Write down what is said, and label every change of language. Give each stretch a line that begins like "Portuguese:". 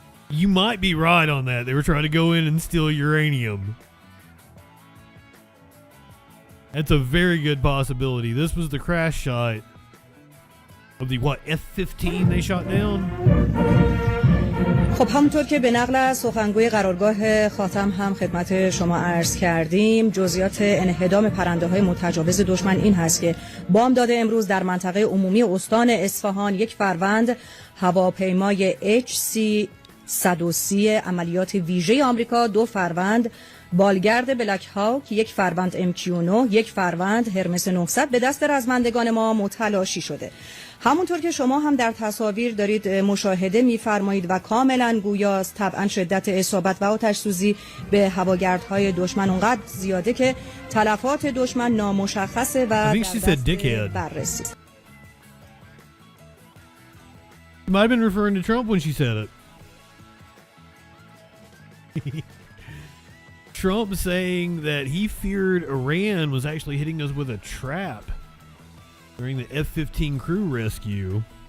English: You might be right on that. They were trying to go in and steal uranium. That's a very good possibility. This was the crash shot of the, what, F-15 they shot down?
Persian: خب همونطور که به نقل از سخنگوی قرارگاه خاتم هم خدمت شما عرض کردیم، جزئیات انهدام پرنده‌های متجاوز دشمن این هست که بامداد امروز در منطقه عمومی استان اصفهان 1 فروند هواپیمای HC-130 عملیات ویژه آمریکا، 2 فروند بالگرد بلک هاوک، 1 فروند MQ-9، 1 فروند هرمس 900 به دست رزمندگان ما متلاشی شده. همونطور که شما هم در تصاویر دارید مشاهده می‌فرمایید و کاملا گویاست، طبعا شدت اصابت و آتش‌سوزی به هواگردهای دشمن اونقدر زیاده که تلفات دشمن نامشخصه و در دست بررسی.
English: Might have been referring to Trump when she said it. Trump saying that he feared Iran was actually hitting us with a trap during the F-15 crew rescue.